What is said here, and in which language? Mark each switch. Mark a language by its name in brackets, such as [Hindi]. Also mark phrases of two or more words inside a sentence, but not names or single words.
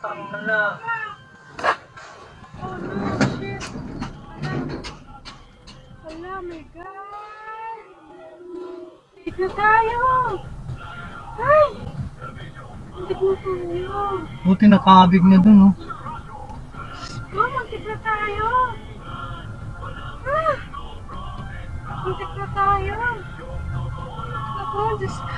[Filipino] Hala. [English] Oh no, shit. Hala, my God. [Filipino] Take na tayo. Ay! Muntik na tayo. Buti nakabig na dun, oh. Oh, muntik na tayo. Ah! Muntik na tayo. Ako, Diyos ko.